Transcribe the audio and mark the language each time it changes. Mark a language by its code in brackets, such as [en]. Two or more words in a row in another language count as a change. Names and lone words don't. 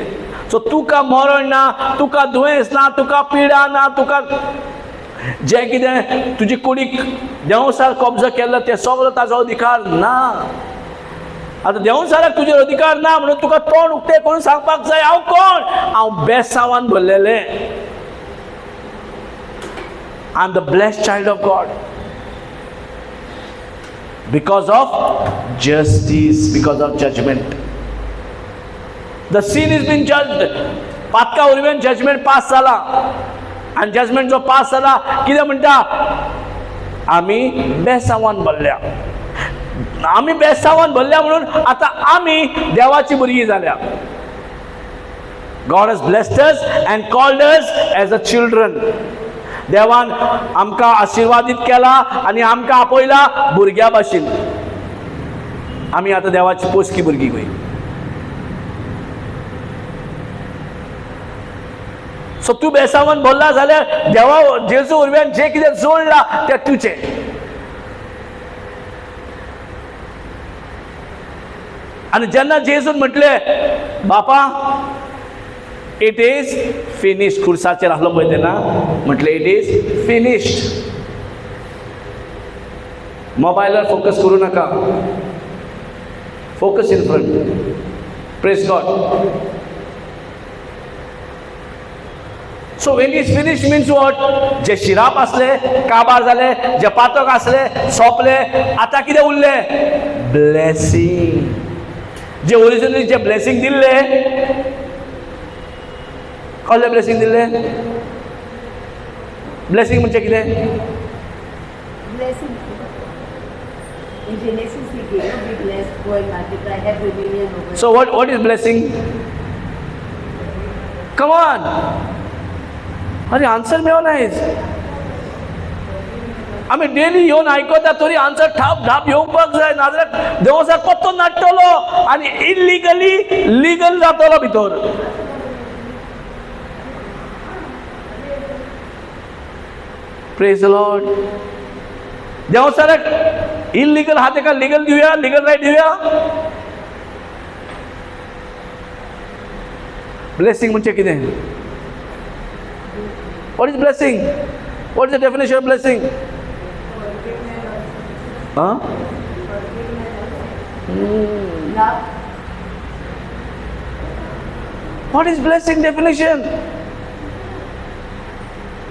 [kok] सो तुका मरण ना, तुका दुयेंस ना, तुका पिडा ना, तुका जे कितें तुजी कुडीक देंवसार कब्जो केल्लो ते सगळो ताजो अधिकार ना. आतां देंवसाराक तुजे अधिकार ना म्हणून तुका तोंड उक्तें करून सांगपाक जाय हांव कोण? हांव बेसांवान भरलेलें. [en] I am the blessed child of God because of justice, because of judgment. The sin has been judged. [kok] पातका वरवीं जजमेंट पास जाला, आनी जजमेंट जो पास जाला कितें म्हणटा? आमी बेसांवान भरल्या. आमी बेसांवान भरल्या म्हणून आतां आमी देवाची भुरगीं जाल्या. [en] God has blessed us and called us as a children. [kok] देवान आमकां आशीर्वादीत केला आनी आमकां आपयला भुरग्या भाशेन. आमी आतां देवाची पोसकी भुरगीं खंय. सो तूं बेसांवान भरला जाल्यार देवा जेजू वरवीं जे कितें जोडला तें तुजें. आनी जेन्ना जेजून म्हटलें बापा [en] it is finished, [kok] खुर्साचेर आसलो पळय तेन्ना म्हटलें [en] it is finished. [kok] मोबायलार फोकस करूं नाका, [en] focus in front. praise God. So when it is finished means what? [kok] जे शिराप असले काबार जाले, जे पातक असले सोंपले, आता कितें उरलें? ब्लेसिंग. जे ओरिजिनली जे ब्लेसिंग दिल्ले, कसले ब्लेसिंग दिल्ले? ब्लेसिंग म्हणजे कितें? [en] Blessing. In Genesis He gave, be blessed, go and multiply, have dominion over. So what is blessing? Come on. [kok] अरे आन्सर मेळना हेज. आमी डेली येवन आयकता तरी आन्सर ठाप ढाप येवपाक जाय, नाजाल्यार देवसा कोत्तो नाडटलो आनी [en] illegally legal [kok] जातलो भितर. [en] praise the Lord. [kok] देवसाराक इल्लिगल हा तेका लीगल दिवया, [en] legal right [kok] दिवया. ब्लेसिंग म्हणजे कितें? [en] What is blessing? What is the definition of blessing? Huh? Love. What is blessing definition?